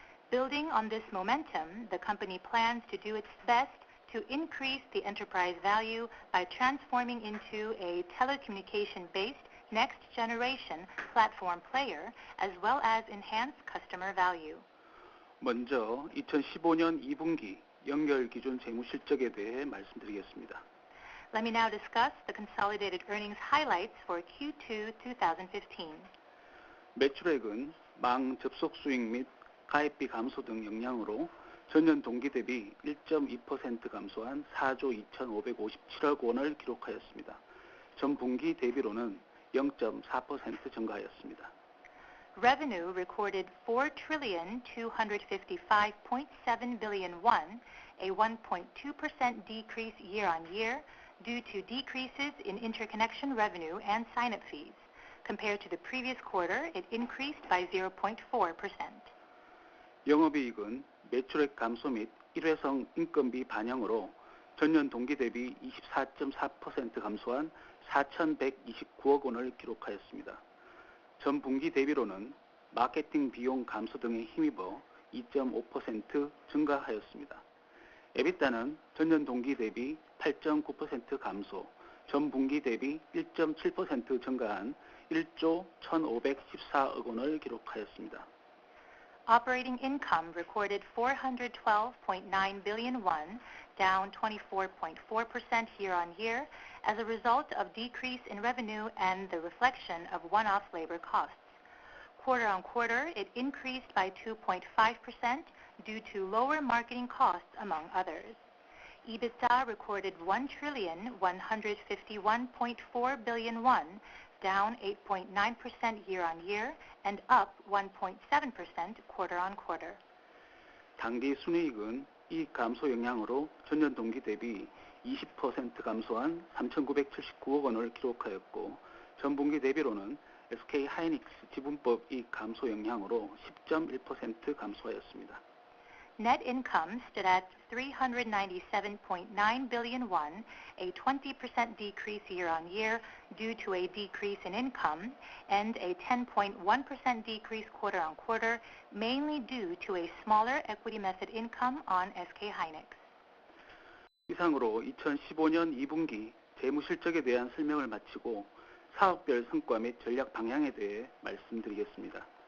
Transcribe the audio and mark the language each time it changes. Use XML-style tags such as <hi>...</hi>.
<en>Building on this momentum, the company plans to do its best to increase the enterprise value by transforming into a telecommunication-based next-generation platform player, as well as enhance customer value.</en> <ko>먼저 2015년 2분기 연결 기준 재무 실적에 대해 말씀드리겠습니다.</ko> <en>Let me now discuss the consolidated earnings highlights for Q2 2015.</en> <ko>매출액은 망 접속 수익 및 가입비 감소 등 영향으로 전년 동기 대비 1.2% 감소한 4조 2,557억 원을 기록하였습니다. 전 분기 대비로는 0.4% 증가하였습니다.</ko> <en>Revenue recorded 4,255.7 billion won, a 1.2% decrease year-on-year due to decreases in interconnection revenue and sign-up fees. Compared to the previous quarter, it increased by 0.4%.</en> <ko>영업이익은 매출액 감소 및 일회성 인건비 반영으로 전년 동기 대비 24.4% 감소한 4,129억 원을 기록하였습니다. 전 분기 대비로는 마케팅 비용 감소 등에 힘입어 2.5% 증가하였습니다. 에비타는 전년 동기 대비 8.9% 감소, 전 분기 대비 1.7% 증가한 1조 1,514억 원을 기록하였습니다.</ko> <en>Operating income recorded 412.9 billion won, down 24.4% year-on-year as a result of decrease in revenue and the reflection of one-off labor costs. Quarter-on-quarter, it increased by 2.5% due to lower marketing costs, among others. EBITDA recorded 1,151.4 billion won, down 8.9% year-on-year and up 1.7% quarter-on-quarter.</en> <ko>당기 순이익은 이익 감소 영향으로 전년 동기 대비 20% 감소한 3,979억 원을 기록하였고, 전분기 대비로는 SK 하이닉스 지분법 이익 감소 영향으로 10.1% 감소하였습니다.</ko> <en>Net income stood at 397.9 billion won, a 20% decrease year-on-year due to a decrease in income, and a 10.1% decrease quarter-on-quarter, mainly due to a smaller equity method income on SK hynix.</en> <ko>이상으로 2015년 2분기 재무실적에 대한 설명을 마치고 사업별 성과 및 전략 방향에 대해 말씀드리겠습니다.</ko>